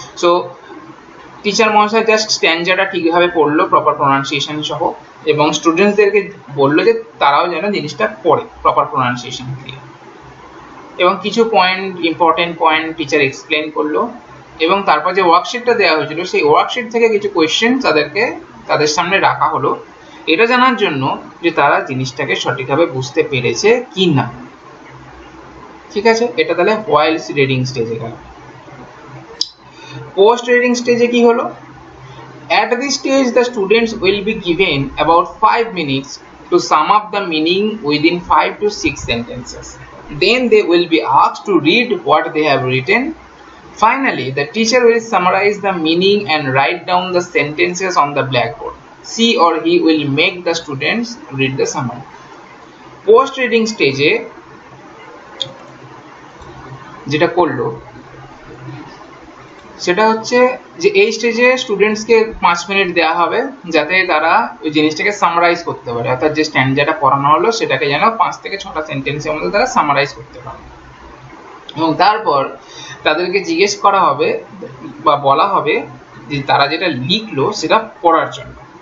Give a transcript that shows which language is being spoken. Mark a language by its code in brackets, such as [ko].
[bn] So teacher মহাশয় just স্ট্যান্জাটা ঠিকভাবে পড়লো প্রপার প্রোনাউন্সিয়েশন সহ, এবং স্টুডেন্টসদেরকে বললো যে তারাও যেন জিনিসটা পড়ে প্রপার প্রোনাউন্সিয়েশন দিয়ে, এবং কিছু point, important point teacher explain করলো, এবং তারপর যে ওয়ার্কশিটটা দেওয়া হয়েছিল সেই ওয়ার্কশিট থেকে কিছু কোয়েশ্চেন তাদের সামনে রাখা হলো, এটা জানার জন্য যে তারা জিনিসটাকে সঠিকভাবে বুঝতে পেরেছে কি না। ঠিক আছে, এটা তাহলে হোয়াইলস রিডিং স্টেজে গেল। পোস্ট রিডিং স্টেজে কি হলো? [en] At this stage the students will be given about 5 minutes to sum up the meaning within 5 to 6 sentences. Then they will be asked to read what they have written. Finally, the teacher will summarize the meaning and write down the sentences on the blackboard. She or he will make the students read the summary. [bn] Post reading stage যেটা করলো সেটা হচ্ছে যে এই স্টেজে স্টুডেন্টসকে 5 minute দেওয়া হবে যাতে তারা ওই জিনিসটাকে সামারাইজ করতে পারে, অর্থাৎ যে স্ট্যান্ডার্ডটা পড়ানো হলো সেটাকে যেন 5 থেকে 6টা সেন্টেন্সের মধ্যে তারা সামারাইজ করতে পারে, এবং তারপর তাদেরকে জিজ্ঞেস করা হবে বা বলা হবে যে তারা যেটা লিখলো সেটা পড়ার জন্য।